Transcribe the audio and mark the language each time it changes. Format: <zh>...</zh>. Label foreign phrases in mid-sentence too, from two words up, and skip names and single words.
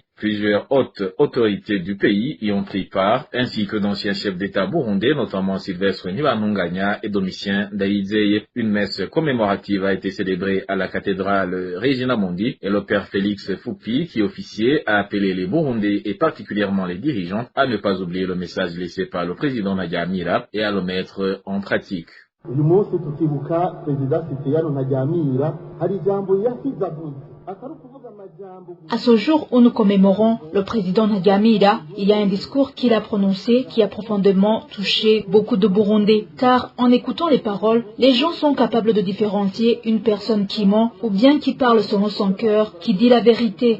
<fr>Plusieurs hautes autorités du pays y ont pris part, ainsi que d'anciens chefs d'État burundais, notamment Sylvestre Ntibantunganya et Domitien Ndayizeye. Une messe commémorative a été célébrée à la cathédrale Regina Mundi et le père Félix Fupi, qui officiait, a appelé les Burundais et particulièrement les dirigeants à ne pas oublier le message laissé par le président Ntaryamira et à le mettre en pratique.</fr> <rn>uyu munsi tukibuka Perezida Cyprien Ntaryamira hari ijambo yasize avuze.</rn> <fr>À ce jour où nous commémorons le président Ntaryamira, il y a un discours qu'il a prononcé qui a profondément touché beaucoup de Burundais. Car en écoutant les paroles, les gens sont capables de différencier une personne qui ment ou bien qui parle selon son cœur, qui dit la vérité.</fr>